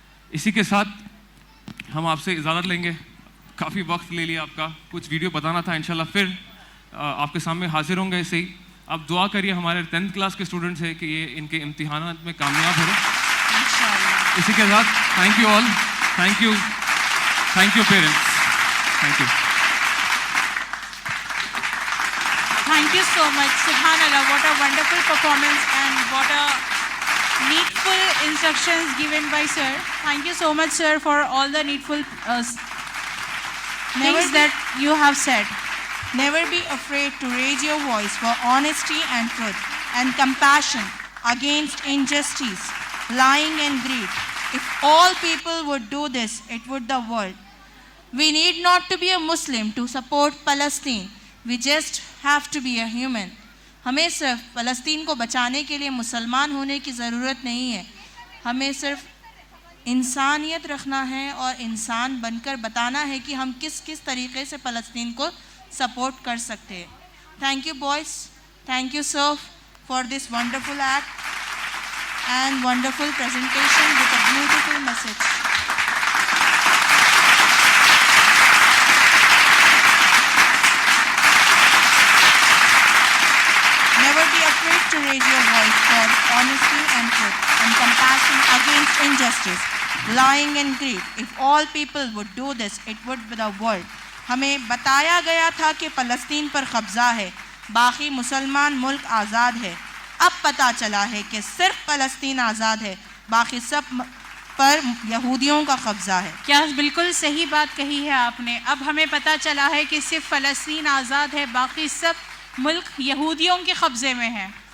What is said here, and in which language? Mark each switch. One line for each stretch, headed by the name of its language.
Urdu: اسی کے ساتھ ہم آپ سے اجازت لیں گے. کافی وقت لے لیا آپ کا, کچھ ویڈیو بتانا تھا, انشاءاللہ پھر آپ کے سامنے حاضر ہوں گے. ایسے ہی آپ دعا کریے ہمارے 10th کلاس کے اسٹوڈنٹس ہیں کہ یہ ان کے امتحانات میں کامیاب ہو. اسی کے ساتھ
English: Thank you all, thank you parents, thank you. Thank you so much. Subhanallah, what a wonderful performance and what a needful instructions given by sir. Thank you so much, sir, for all the needful things that you have said. Never be afraid to raise your voice for honesty and truth and compassion against injustice, lying and greed. If all people would do this, it would the world. We need not to be a Muslim to support Palestine. We just have to be a human.
Urdu: ہمیں صرف فلسطین کو بچانے کے لیے مسلمان ہونے کی ضرورت نہیں ہے. ہمیں صرف انسانیت رکھنا ہے اور انسان بن کر بتانا ہے کہ ہم کس کس طریقے سے فلسطین کو سپورٹ کر سکتے ہیں.
English: Thank you boys, thank you sir for this wonderful act and wonderful presentation with a beautiful message. Never be afraid to raise your voice for honesty and truth and compassion against injustice, lying and greed. If all people would do this, it would be the world.
Urdu: ہمیں بتایا گیا تھا کہ فلسطین پر قبضہ ہے, باقی مسلمان ملک آزاد ہے. اب پتہ چلا ہے کہ صرف فلسطین آزاد ہے, باقی سب پر یہودیوں کا قبضہ ہے. کیا بالکل صحیح بات کہی ہے آپ نے. اب ہمیں پتہ چلا ہے کہ صرف فلسطین آزاد ہے, باقی سب ملک یہودیوں کے قبضے میں ہے.